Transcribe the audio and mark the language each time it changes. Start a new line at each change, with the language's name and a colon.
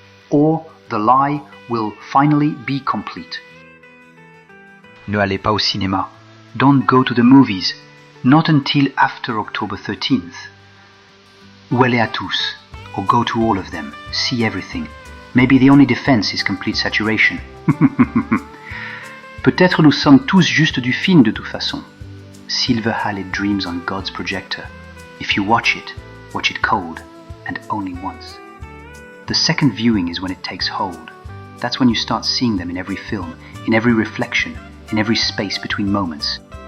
English: Or the lie will finally be complete.
French: Ne allez pas au cinéma.
English: Don't go to the movies. Not until after October 13th.
French: Ou allez à tous,
English: or go to all of them, see everything. Maybe the only defense is complete saturation.
French: Peut-être nous sommes tous juste du film de toute façon.
English: Silver Halid dreams on God's projector. If you watch it cold, and only once. The second viewing is when it takes hold. That's when you start seeing them in every film, in every reflection, in every space between moments.